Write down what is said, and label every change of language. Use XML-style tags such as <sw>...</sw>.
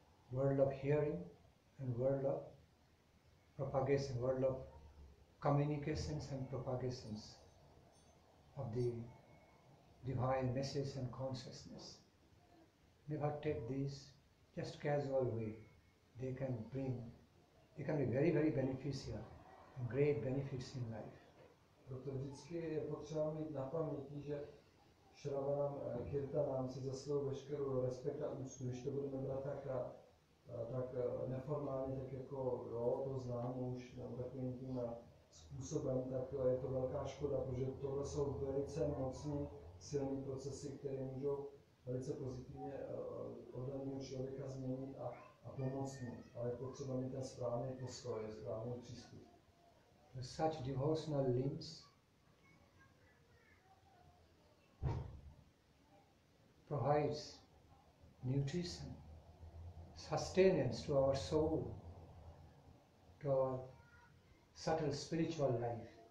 <en>World of hearing and world of propagation, world of communications and propagations of the divine message and consciousness. Never take these just casual way. They can be very, very beneficial and great benefits in life.</en> <cs>Proto vždycky je potřeba mít na paměti, že šravanam kírtanam si zaslouží veškerou respekt a úctu, když to budeme brát tak neformálně, tak jako jo, to znám už, nebo takovým tím způsobem, tak je to velká škoda, protože tohle jsou velice mocní, silní procesy, které můžou velice pozitivně oddaného člověka změnit a pomoct mu. Ale je potřeba mít ten správný postoj, správný přístup.</cs> <en>Such devotional limbs provides nutrition, sustenance to our soul, to our subtle spiritual life.</en>